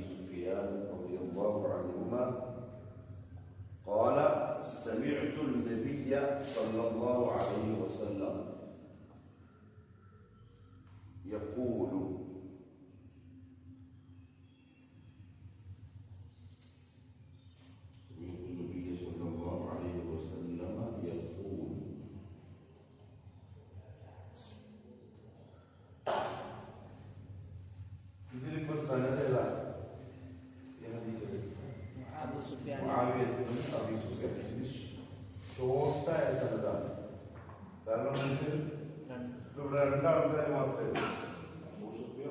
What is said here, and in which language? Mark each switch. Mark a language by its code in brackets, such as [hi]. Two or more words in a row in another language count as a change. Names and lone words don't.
[ar] سفيان رضي الله عنهما قال سمعت النبي صلى الله عليه وسلم يقول سمعت النبي صلى الله عليه وسلم يقول [ml] ഇതിലിപ്പോ സനദ് ഏതാണ്? ഷോർട്ടായ സനദാണ്. കാരണം ഇവിടെ രണ്ടാൾക്കാർ മാത്രമേ ഉള്ളൂ.